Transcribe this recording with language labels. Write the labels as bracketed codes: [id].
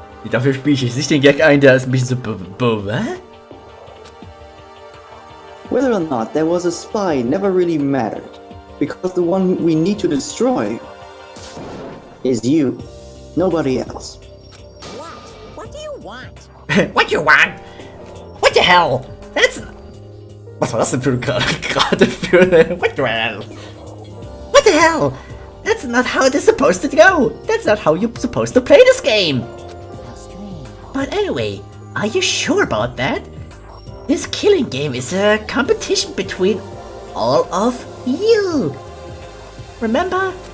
[de] Dafür spiele ich jetzt nicht den Gag ein, der ist ein bisschen so... [en] Whether or not there was a spy never really mattered, because the one we need to destroy is you, nobody else. What? What do you want? What you want? What the hell? That's... [de] Was war das denn für gerade für... [en] What the hell? What the hell? That's not how it is supposed to go. That's not how you're supposed to play this game. How strange. But anyway, are you sure about that? This killing game is a competition between all of you. Remember?